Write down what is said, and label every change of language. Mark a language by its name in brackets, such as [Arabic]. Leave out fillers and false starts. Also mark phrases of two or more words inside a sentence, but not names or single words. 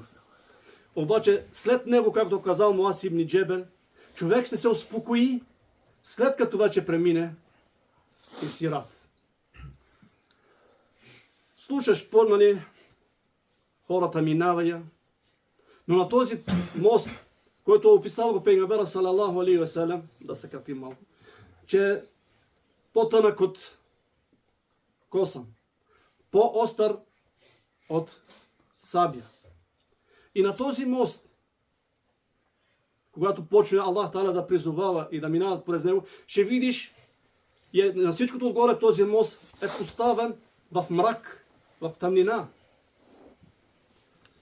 [Bulgarian] Обаче след него, както казал Муаз ибн Джебел, човек ще се успокои, след като вече премине и Сират. Слушаш хората минава, но на този мост, който описал го пейгамбера [Arabic] صلى الله عليه وسلم, [Bulgarian] да съкратим малко, че е по-тънък от косъм, по-остър от сабия. И на този мост, когато почне [Arabic] الله تعالى [Bulgarian] да призовава и да минават през него, ще видиш, на всичкото отгоре този мост е поставен в мрак, в тъмнина.